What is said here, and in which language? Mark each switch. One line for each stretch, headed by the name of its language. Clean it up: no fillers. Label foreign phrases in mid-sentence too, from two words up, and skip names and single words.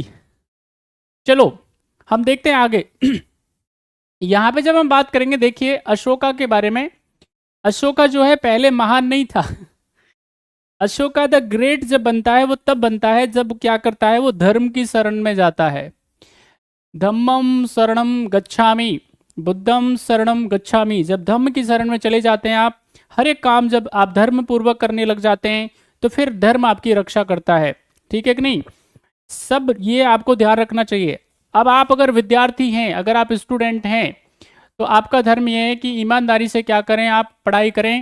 Hindi: चलो हम देखते हैं आगे। यहाँ पे जब हम बात करेंगे, देखिए अशोका के बारे में। अशोका जो है पहले महान नहीं था। अशोका
English: the great
Hindi: जब बनता है वो तब बनता है जब क्या करता है, वो धर्म की शरण में जाता है।
Pali: धम्मम शरणम गच्छामि, बुद्धम शरणम गच्छामि।
Hindi: जब धम्म की शरण में चले जाते हैं आप, हर एक काम जब आप धर्म पूर्वक करने लग जाते हैं तो फिर धर्म आपकी रक्षा करता है। ठीक है कि नहीं? सब ये आपको ध्यान रखना चाहिए। अब आप अगर विद्यार्थी हैं, अगर आप स्टूडेंट हैं, तो आपका धर्म यह है कि ईमानदारी से क्या करें, आप पढ़ाई करें।